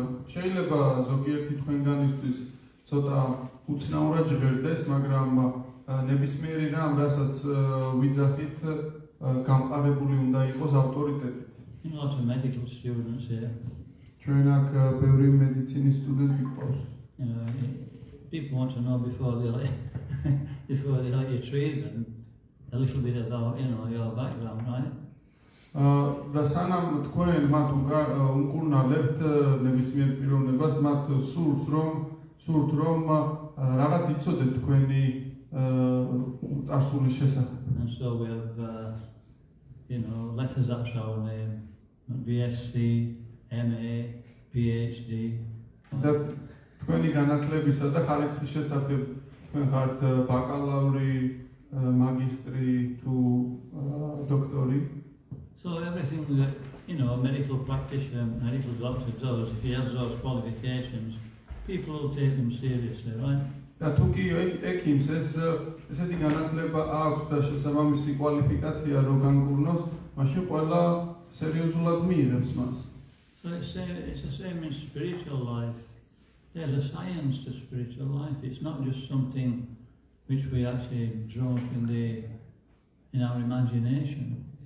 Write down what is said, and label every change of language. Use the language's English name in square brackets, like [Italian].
[Georgian] შეიძლება ზოგიერთი თქვენგანისთვის ცოტა უცნაურად ჟღერდეს, მაგრამ ნებისმიერი რამ, რასაც ვიძახით, გამყარებული უნდა იყოს ავტორიტეტით. [English] You know, lots of medical students here. [Georgian] ჩვენ აქ ბევრი მედიცინის სტუდენტი გვყავს. [English] People want to know before they let you treat them a little bit about, your background, right? [Georgian] და სანამ თქვენ მათ უკურნალებთ ნებისმიერ პიროვნებას, მათ სურთ რომ რაღაც იცოდეთ თქვენი წარსულის შესახებ. [English] And so we have, letters after our name, BSc, MA, PhD. [Georgian] და თქვენი განათლებისა და ხარისხის შესახებ თქვენ ხართ ბაკალავრი, მაგისტრი თუ დოქტორი. [English] So everything that, a medical practitioner, medical doctor does, if he has those qualifications, people will take them seriously, right? [Georgian] და თუ კი ექიმს ესეთი განათლება აქვს და შესაბამისი კვალიფიკაცია რო განკურნოს, მაშინ ყველა სერიოზულად მიიღებს მას. [English] So it's the same in spiritual life. There's a science to spiritual life. It's not just something which we actually draw up in our imagination.